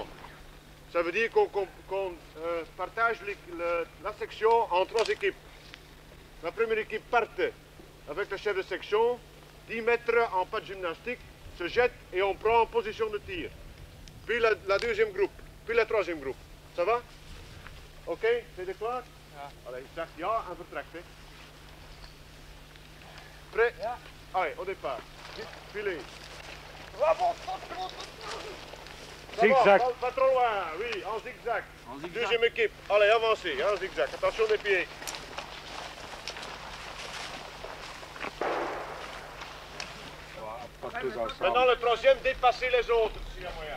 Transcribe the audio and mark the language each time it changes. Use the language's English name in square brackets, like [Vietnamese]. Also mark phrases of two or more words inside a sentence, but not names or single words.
[French] Ça veut dire qu'on partage la section en 3 équipes. La première équipe part avec le chef de section, 10 mètres en pas de gymnastique, se jette et on prend en position de tir. Puis la deuxième groupe, puis la troisième groupe. Ça va? Ok, c'est de klaar? Ja. [Dutch] Allez, zeg ja en vertrekt. Hè. [French] Prêt? Ja. Allez, au départ. Filet. Zigzag. Pas trop loin, oui, en zigzag. Deuxième équipe. Allez, avancez, en zigzag. Attention des pieds. Maintenant le troisième, dépassez les autres s'il y a moyen.